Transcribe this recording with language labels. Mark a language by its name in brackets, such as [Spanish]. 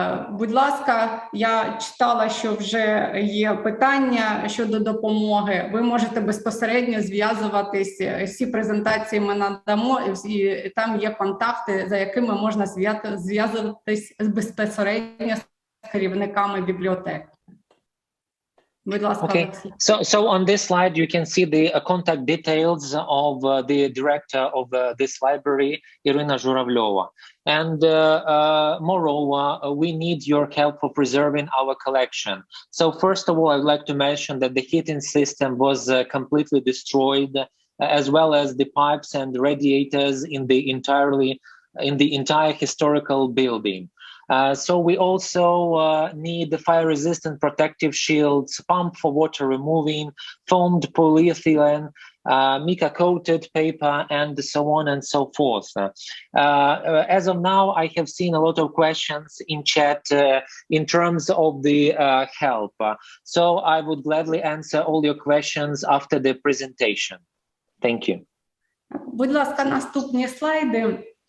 [Ukrainian] Будь ласка, я читала, що вже є питання щодо допомоги. Ви можете безпосередньо зв'язуватись, всі презентації ми надамо, і там є контакти, за якими можна зв'язуватись безпосередньо з керівниками бібліотек. [English] Okay, so on this slide you can see the contact details of the director of this library, Irina Zhuravlyova. And moreover, we need your help for preserving our collection. So first of all, I'd like to mention that the heating system was completely destroyed, as well as the pipes and radiators in the entire historical building. So we also need the fire-resistant protective shields, pump for water removing, foamed polyethylene, mica-coated paper, and so on and so forth. As of now, I have seen a lot of questions in chat in terms of the help. So I would gladly answer all your questions after the presentation. Thank you. [Ukrainian] Будь ласка, наступні слайди.